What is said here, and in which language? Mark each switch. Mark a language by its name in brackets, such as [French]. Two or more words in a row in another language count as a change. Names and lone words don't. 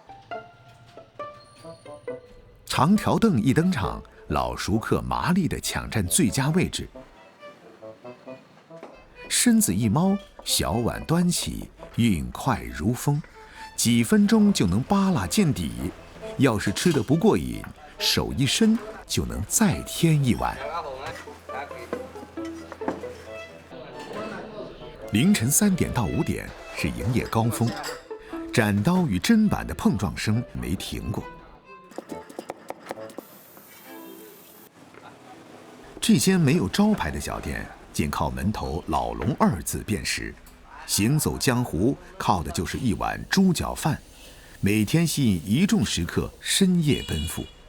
[Chinese] 長條凳一登場，老熟客麻利地搶佔最佳位置，身子一貓，小碗端起，運快如風，幾分鐘就能扒拉見底。要是吃得不過癮，手一伸就能再添一碗。凌晨3點到5點，是营业高峰，斩刀与砧板的碰撞声没停过。这间没有招牌的小店，仅靠门头“老龙”2字辨识。行走江湖，靠的就是一碗猪脚饭，每天吸引一众食客深夜奔赴。